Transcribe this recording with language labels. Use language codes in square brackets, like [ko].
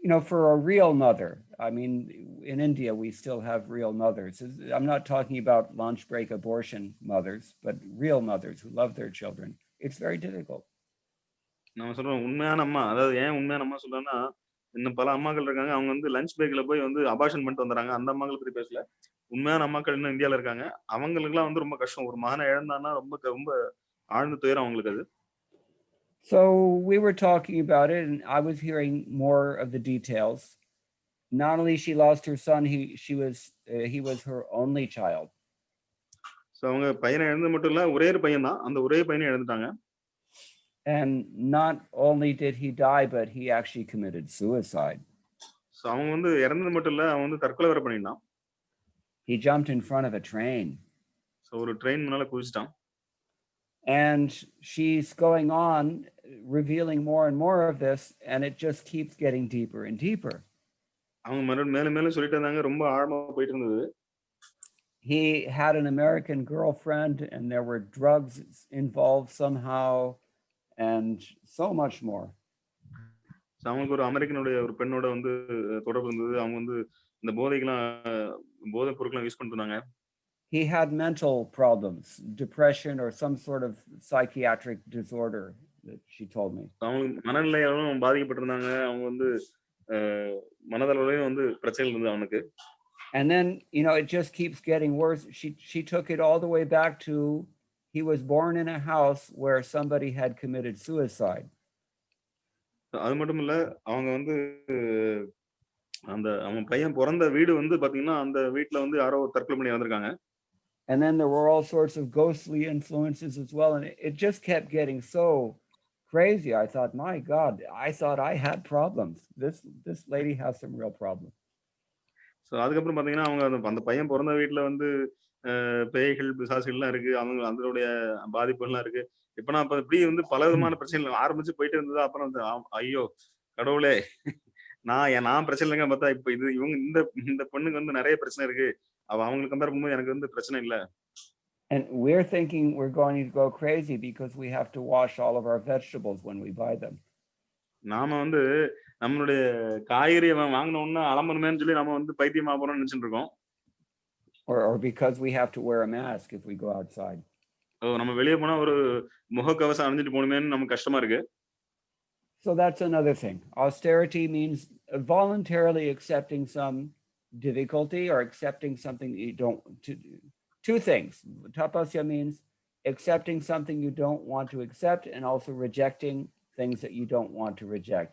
[en] For a real mother, I mean, in India we still have real mothers. I'm not talking about lunch break abortion mothers, but real mothers who love their children. It's very difficult. [ta] நான் சொல்றேன் உண்மையான அம்மா, அதாவது ஏன் உண்மையான அம்மா சொல்றேன்னா, இன்னும் பல அம்மாக்கள் இருக்காங்க, அவங்க வந்து லஞ்ச் பிரேக்ல போய் வந்து அபார்ஷன் பண்ணிட்டு வந்துறாங்க. அந்த அம்மாக்களை பத்தி பேசல. உண்மையான அம்மாக்கள் இன்னும் இந்தியால இருக்காங்க. அவங்களுக்குலாம் வந்து ரொம்ப கஷ்டம். ஒரு மகனை இழந்தான்னா ரொம்ப ஆழ்ந்த துயரம் அவங்களுக்கு அது. [en] So we were talking about it, and I was hearing more of the details. Not only she lost her son, he was her only child. [ta] So அவங்க பையனை இழந்தது மட்டும் இல்ல, ஒரே ஒரு பையன் தான். அந்த ஒரே பையனை இழந்துட்டாங்க. [en] And not only did he die, but he actually committed suicide. [ta] So அவங்க வந்து இறந்தது மட்டும் இல்ல, அவன் வந்து தற்கொலை வேற பண்ணிட்டான். [en] He jumped in front of a train. [ta] So ஒரு ட்ரெயின் முன்னால குதிச்சிட்டான். [en] And she's going on revealing more and more of this, and it just keeps getting deeper and deeper. [ta] அவங்க மேல மேல சொல்லிட்டு இருந்தாங்க, ரொம்ப ஆழமா போயிட்டு இருந்தது. [en] He had an American girlfriend, and there were drugs involved somehow, and so much more. [ta] அவங்களுக்கு ஒரு அமெரிக்கனுடைய ஒரு பெண்ணோட வந்து தொடர்பு இருந்தது. அவங்க வந்து இந்த போதை பொருட்களை யூஸ் பண்ணிட்டு இருந்தாங்க. [en] He had mental problems, depression or some sort of psychiatric disorder that she told me. [ta] அவங்க மனநிலையாலும் பாதிக்கப்பட்டிருந்தாங்க. அவங்க வந்து மனதளவுலயும் வந்து பிரச்சனை இருந்தது அவனுக்கு. [en] And then, it just keeps getting worse. She took it all the way back to he was born in a house where somebody had committed suicide. [ta] அது மட்டும் இல்ல, அவங்க வந்து அவன் பையன் பிறந்த வீடு வந்து பாத்தீங்கன்னா அந்த வீட்டுல வந்து யாரோ தற்கொலை பண்ணி இறந்திருக்காங்க. [en] And then there were all sorts of ghostly influences as well, and it just kept getting so crazy. I thought, my God, I thought I had problems. This lady has some real problems. [ta] So அதுக்கப்புறம் பாத்தீங்கன்னா அவங்க அந்த பையன் பிறந்த வீட்டுல வந்து பேய்கள் பிசாசுகள்லாம் இருக்கு, அவங்க அதனுடைய பாதிப்புகள்லாம் இருக்கு. இப்ப நான் இப்படி வந்து பல விதமான பிரச்சனைகள் ஆரம்பிச்சு போயிட்டு இருந்தது. அப்புறம் ஐயோ கடவுளே, நான் பிரச்சனை இல்லைங்க பார்த்தா இப்ப இவங்க இந்த பொண்ணுக்கு வந்து நிறைய பிரச்சனை இருக்கு, அவங்களுக்கு கம்பேர் பண்ணும்போது எனக்கு வந்து பிரச்சனை இல்ல. [en] And we're thinking we're going to go crazy because we have to wash all of our vegetables when we buy them. [ta] நாம வந்து நம்மளுடைய காய்கறி வாங்கணும்னா அலம்பணுமேன்னு சொல்லி நம்ம வந்து பைத்தியமா போறோம்னு நினைச்சிட்டு இருக்கோம். [en] Or because we have to wear a mask if we go outside. [ta] நம்ம வெளிய போனா ஒரு முகக்கவசம் அணிஞ்சிட்டு போணுமேன்னு நமக்கு கஷ்டமா இருக்கு. [en] So that's another thing. Austerity means voluntarily accepting some difficulty or accepting something that you don't to do. Two things. Tapasya means accepting something you don't want to accept, and also rejecting things that you don't want to reject.